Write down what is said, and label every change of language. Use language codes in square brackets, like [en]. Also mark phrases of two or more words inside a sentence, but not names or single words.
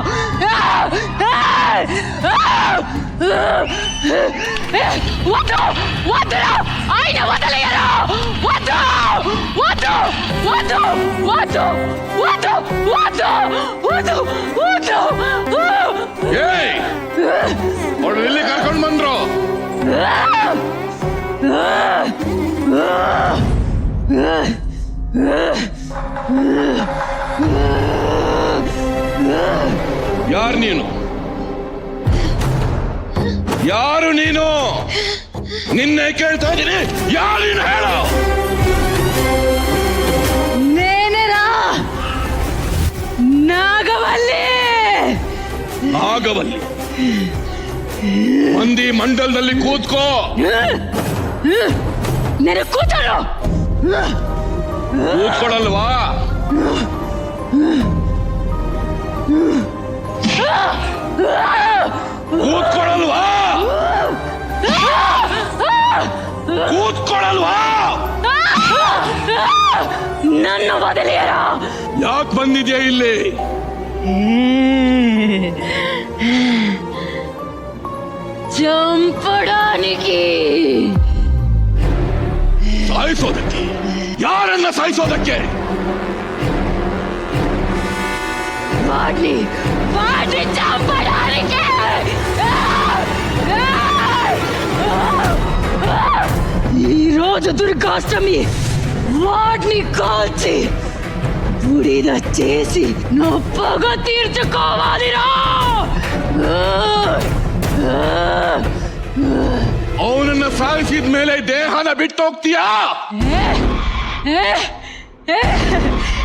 [te] వద్దు, వద్దు, ఆయన వదలయ్యారు. వద్దు, వద్దు, వద్దు, వద్దు, వద్దు, వద్దు, వద్దు, వద్దు. [kn] ಅವ್ರು ಎಲ್ಲಿ ಕರ್ಕೊಂಡು ಬಂದ್ರು? ಯಾರು ನೀನು? ಯಾರು ನೀನು? ನಿನ್ನೆ ಕೇಳ್ತಾ ಇದ್ದೀನಿ, ಯಾರು ನೀನು ಹೇಳು? [te] నేనేరా, నాగవల్లి. [kn] ನಾಗವಲ್ಲಿ ಮಂದಿ ಮಂಡಲದಲ್ಲಿ ಕೂತ್ಕೋ. [te] నేను కూర్చోను. [kn] ಕೂತ್ಕೊಳ್ಳಲ್ವಾ? ಕೂತ್ಕೊಳ್ಳಲ್ವಾ? ಕೂತ್ಕೊಳ್ಳಲ್ವಾ? [te] నన్ను వదిలేరా. [kn] ಯಾಕೆ ಬಂದಿದ್ಯಾ ಇಲ್ಲಿ? [te] చంపడానికి. [kn] ಸಾಯಿಸೋದಕ್ಕೆ? ಯಾರನ್ನ ಸಾಯಿಸೋದಕ್ಕೆ? [te] వాడిని చంపడానికి. ఈరోజు దుర్గాష్టమి. వాడిని కాల్చి బుడిద చేసి నా పగ తీర్చుకోవాలిరా. [kn] ಅವನನ್ನ ಸಾಯಿಸಿದ ಮೇಲೆ ದೇಹನ ಬಿಟ್ಟು ಹೋಗ್ತೀಯಾ?